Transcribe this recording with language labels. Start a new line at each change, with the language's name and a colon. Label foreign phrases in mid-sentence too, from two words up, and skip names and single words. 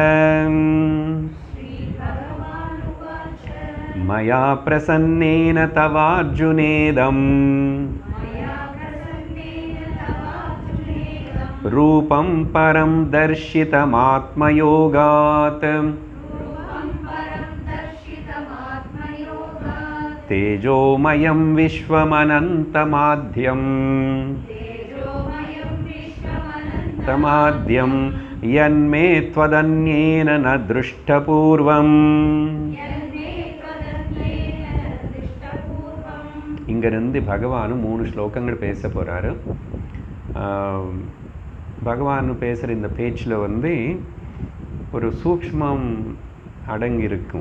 Sanskrit: मया प्रसन्नेन तवार्जुनेदं रूपं परं दर्शितमात्मयोगात् तेजोमयं विश्वमनन्तमाद्यं तमाद्यं यन्मे त्वदन्येन न दृष्टपूर्वम्.
Tamil: இங்கிருந்து பகவானும் 3 ஸ்லோகங்கள் பேச போகிறாரு. பகவான் பேசுகிற இந்த பேச்சில் ஒரு சூக்ஷ்மம் அடங்கி இருக்கும்.